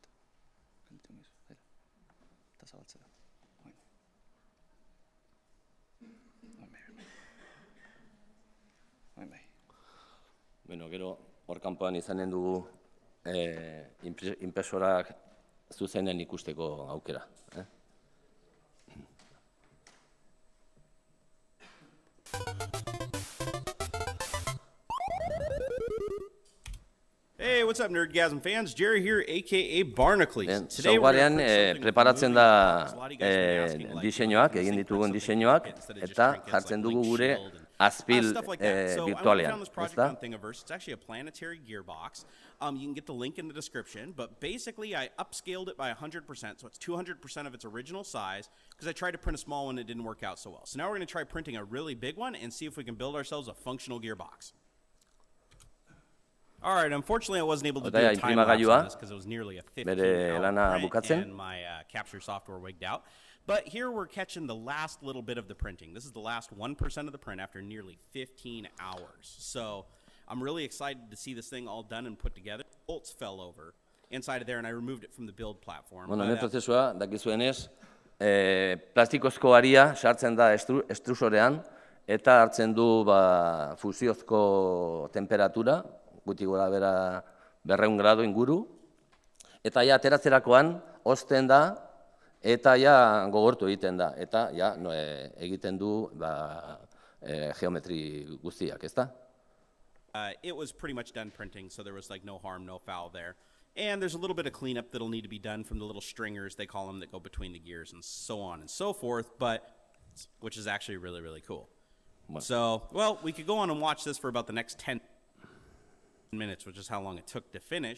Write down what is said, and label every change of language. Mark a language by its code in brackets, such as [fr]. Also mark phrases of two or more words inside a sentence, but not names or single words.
[eu] Gelditu inbat, bera. Eta zabaltzea. Bai. Bueno, gero, hor kanpoan izanen dugu impresorak zuzenen ikusteko aukera. [en] Hey, what's up, Nerdgasm fans? Jerry here, aka Barnacles. [eu] Softwarean preparatzen da diseinuak, egin ditugun diseinuak, eta jartzen dugu gure azpil virtualean. [en] It's actually a planetary gearbox. You can get the link in the description, but basically I upscaled it by 100%, so it's 200% of its original size, because I tried to print a small one and it didn't work out so well. So now we're going to try printing a really big one and see if we can build ourselves a functional gearbox. All right, unfortunately I wasn't able to do a time lapse on this because it was nearly a 15-hour print and my capture software wigged out. But here we're catching the last little bit of the printing. This is the last 1% of the print after nearly 15 hours. So I'm really excited to see this thing all done and put together. Bolts fell over inside of there and I removed it from the build platform. [eu] Bueno, hemen prozesua, dakizuenez, plastikozko aria sartzen da estrusorean eta hartzen du fusiozko temperatura, guti gora bera 200 gradu inguru, eta ja ateratzerakoan hozten da eta ja gogortu egiten da, eta ja egiten du geometri guztiak, ezta? [en] It was pretty much done printing, so there was like no harm, no foul there. And there's a little bit of cleanup that'll need to be done from the little stringers, they call them, that go between the gears and so on and so forth, which is actually really, really cool. [eu] Bueno. [en] So, well, we could go on and watch this for about the next 10 minutes, which is how long it took to finish.